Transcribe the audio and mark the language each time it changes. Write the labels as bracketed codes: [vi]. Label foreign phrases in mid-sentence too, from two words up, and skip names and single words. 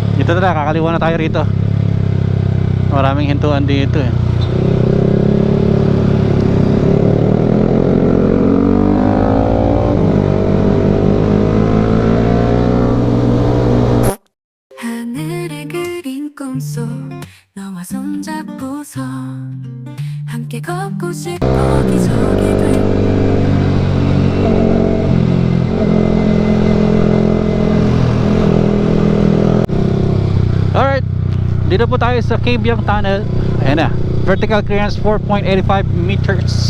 [tl] Ito na, kakaliwa na tayo rito. Maraming hintuan dito eh. [ko] 하늘에 그린 꿈속 너와 손잡고서 함께 걷고 싶어 기적이 된 [tl] Alright, dito po tayo sa Kabyang Tunnel. Ayan na, [en] vertical clearance 4.85 meters.